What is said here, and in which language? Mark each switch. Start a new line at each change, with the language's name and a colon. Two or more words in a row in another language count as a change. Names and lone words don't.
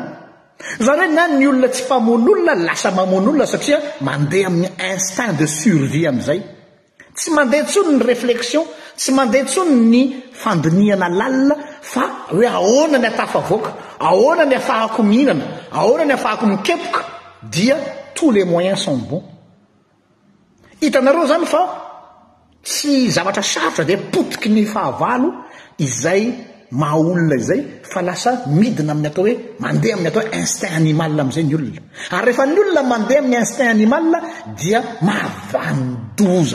Malagasy: Zany hoe na ny olona tsy mpamono olona lasa mamono olona satria mandeha amin'ny
French: instinct de survie
Malagasy: amin'izay. Tsy mandeha tsony ny réflexion, tsy mandeha tsony ny fandiniana lalina fa hoe ahoana ny atafavoaka, ahoana ny afahako mihinana, ahoana ny afahako mikepoka, dia
French: tous les moyens sont bons.
Malagasy: Hitanareo zany fa tsy zavatra sarotra dia potiky ny fahavalo izay mahaolona izay fa lasa midina amin'ny atao hoe mandeha amin'ny atao hoe
French: instinct animal
Malagasy: amin'izay ny olona. Ary rehefa ny olona mandeha amin'ny
French: instinct animal
Malagasy: dia mahavandoza.